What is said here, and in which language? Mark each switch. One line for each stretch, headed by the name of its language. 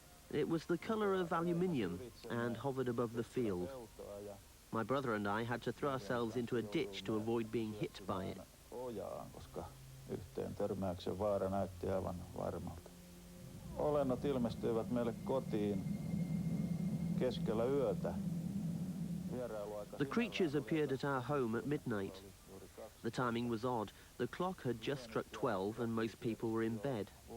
English: It was the color of aluminium and hovered above the field. My brother and I had to throw ourselves into a ditch to avoid being hit by it.
Finnish: Koska yhteen törmäyksen vaara näytti aivan varmalta. Olennot ilmestyivät meille kotiin keskellä yötä.
English: The creatures appeared at our home at midnight. The timing was odd. The clock had just struck 12 and most people were in bed.